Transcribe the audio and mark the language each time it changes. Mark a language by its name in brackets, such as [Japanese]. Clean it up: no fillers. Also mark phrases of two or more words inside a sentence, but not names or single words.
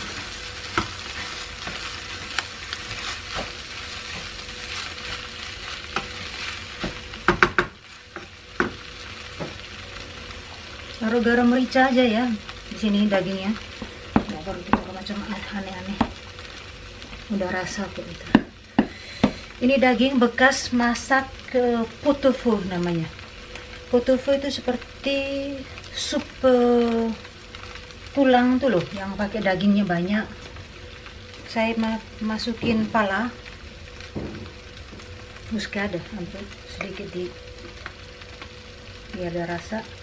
[Indonesian] Taruh garam merica aja ya di sini dagingnya. Nggak perlu kita macam aneh-aneh. Udah rasa kok itu. Ini daging bekas masak pot-au-feu namanya. Pot-au-feu itu seperti sup tulang tuh loh, yang pakai dagingnya banyak. Saya masukin pala muscada, ambil sedikit di biar ada rasa.